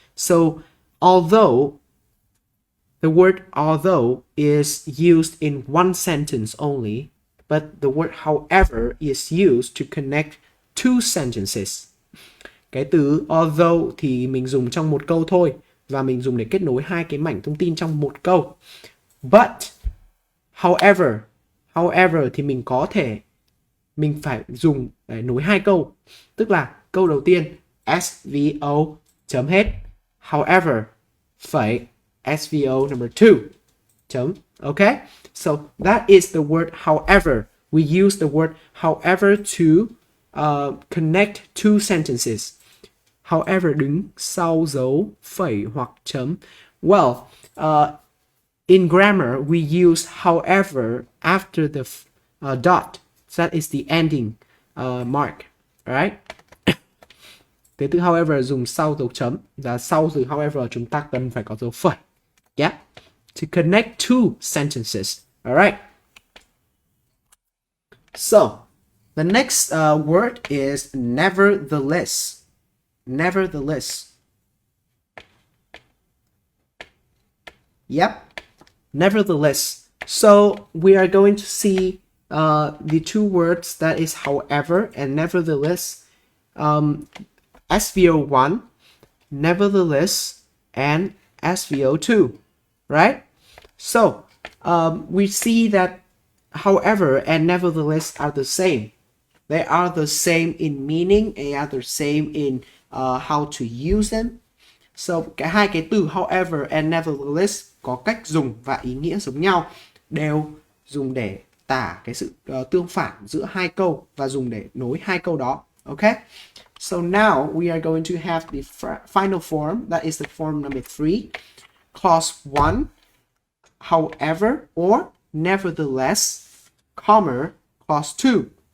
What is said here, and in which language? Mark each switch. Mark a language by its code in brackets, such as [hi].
[en] So although, the word although is used in one sentence only, but the word however is used to connect two sentences. [vi] Cái từ although thì mình dùng trong một câu thôi, và mình dùng để kết nối hai cái mảnh thông tin trong một câu. But however thì mình phải dùng để nối hai câu. Tức là câu đầu tiên SVO chấm hết, however phẩy SVO number 2 chấm. [en] Okay, so that is the word however. We use the word however to connect two sentences. [vi] However đứng sau dấu phẩy hoặc chấm. [en] Well, in grammar, we use however after the dot. So that is the ending mark, right? [vi] Thế từ however dùng sau dấu chấm, và sau từ however chúng ta cần phải có dấu phẩy. [en] Yeah, to connect two sentences. All right. So the next word is nevertheless. Nevertheless. Yep. Nevertheless. So we are going to see the two words that is however and nevertheless. SVO1, nevertheless, and SVO2, right? So we see that however and nevertheless are the same. They are the same in meaning, they are the same in how to use them. [vi] So hai cái từ however and nevertheless có cách dùng và ý nghĩa giống nhau, đều dùng để tả cái sự tương phản giữa hai câu và dùng để nối hai câu đó. [en] Okay? So now we are going to have the final form, that is the form number 3. Clause 1, however or nevertheless, comma, clause 2.